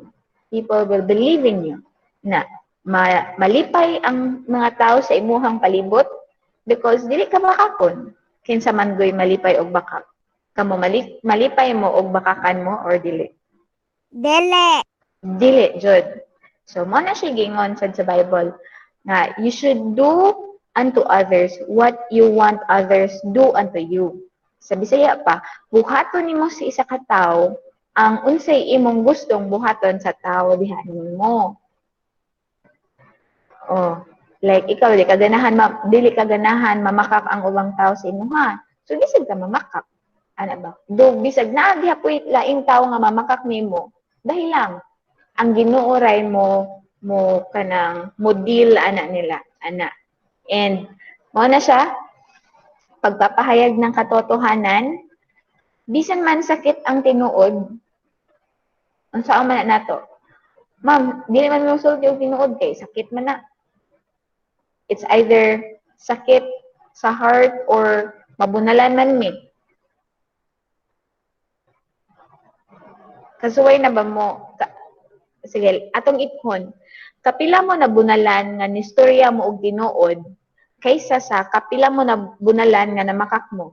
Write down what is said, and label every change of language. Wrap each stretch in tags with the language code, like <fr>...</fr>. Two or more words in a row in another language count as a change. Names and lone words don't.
<en>People will believe in you</en> <ceb>na malipay ang mga tao sa imuhang palibot because dili ka bakakon. Kinsa man goy malipay og bakak. Kamo malipay mo og bakakan mo or dili? Dele. Dili, jud. So, mo na siya gingon sa Bible na</ceb> <en>you should do unto others what you want others do unto you.</en> <ceb>Sa Bisaya pa, buhaton nimo sa isa ka tawo ang unsay imong gustong buhaton sa tawo diha nimo. Oh, like ikaw dili ka ganahan mamakak ang ubang tawo sa imuha. So bisag ka mamakak. Ana ba? Do bisag naa gihapoy laing tawo nga mamakak nimo. Dahil lang ang Ginoo ray mo kanang model ana nila, ana.</ceb> <tl>And mo na siya pagpapahayag ng katotohanan,</tl> <ceb>bisan man sakit ang tinuod. Unsa man nato? Ma'am, dili man mo sulti og tinuod kay sakit man na. It's either sakit sa heart or mabunalan man mi. Kasuway na ba mo? Sige, atong iphon. Kapila mo na bunalan nga nistorya mo og tinuod kaysa sa kapila mo na bunalan nga namakak mo.</ceb>